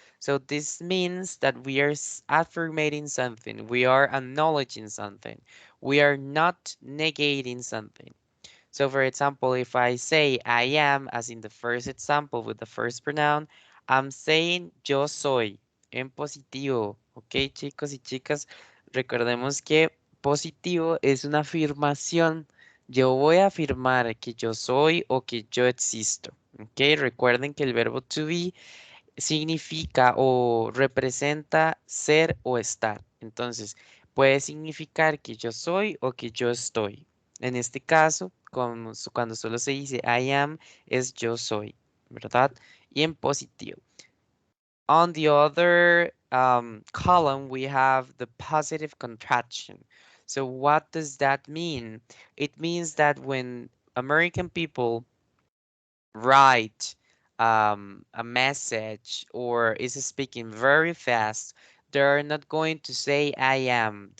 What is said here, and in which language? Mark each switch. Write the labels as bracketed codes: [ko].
[en] So this means that we are affirming something. We are acknowledging something. We are not negating something. So for example, if I say I am, as in the first example with the first pronoun, I'm saying [es] yo soy en positivo. Ok, chicos y chicas, recordemos que positivo es una afirmación. Yo voy a afirmar que yo soy o que yo existo. Ok, recuerden que el verbo to be significa o representa ser o estar. Entonces, puede significar que yo soy o que yo estoy. En este caso, cuando solo se dice [en] I am, [es] es yo soy, ¿verdad? Y en positivo. [en] On the other column, we have the positive contraction. So what does that mean? It means that when American people write a message or is speaking very fast, they're not going to say I am.